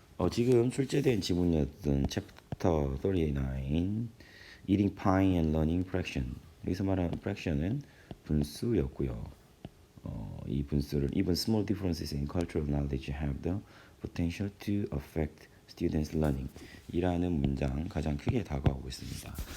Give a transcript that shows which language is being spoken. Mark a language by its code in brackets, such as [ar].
[ko] 지금 출제된 지문이었던 챕터 39 Eating Pie and Learning Fraction. 여기서 말하는 fraction은 분수였고요. 이 분수를 [en] Even small differences in cultural knowledge have the potential to affect students' learning [ko] 이라는 문장 가장 크게 다가오고 있습니다.